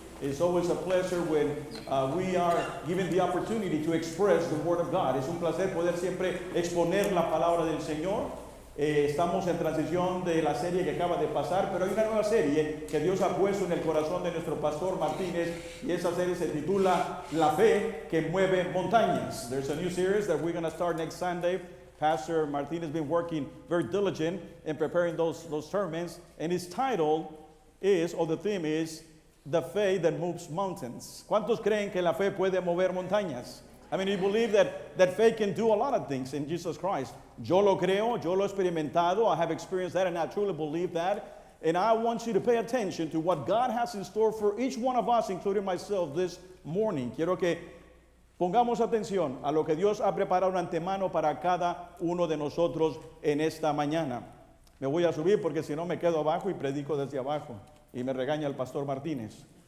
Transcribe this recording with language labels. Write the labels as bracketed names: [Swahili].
[English] It's always a pleasure when we are given the opportunity to express the Word of God. [Spanish] Es un placer poder siempre exponer la palabra del Señor. Estamos en transición de la serie que acaba de pasar, pero hay una nueva serie que Dios ha puesto en el corazón de nuestro pastor Martínez, y esa serie se titula La Fe que Mueve Montañas. [English] There's a new series that we're going to start next Sunday. Pastor Martínez has been working very diligent in preparing those sermons, and his title the theme is The Faith That Moves Mountains. [Spanish] ¿Cuántos creen que la fe puede mover montañas? [English] I mean, you believe that faith can do a lot of things in Jesus Christ. [Spanish] Yo lo creo, yo lo he experimentado, [English] I have experienced that, and I truly believe that. And I want you to pay attention to what God has in store for each one of us, including myself, this morning. [Spanish] Quiero que pongamos atención a lo que Dios ha preparado antemano para cada uno de nosotros en esta mañana. Me voy a subir porque si no me quedo abajo y predico desde abajo. Y me regaña el pastor Martínez.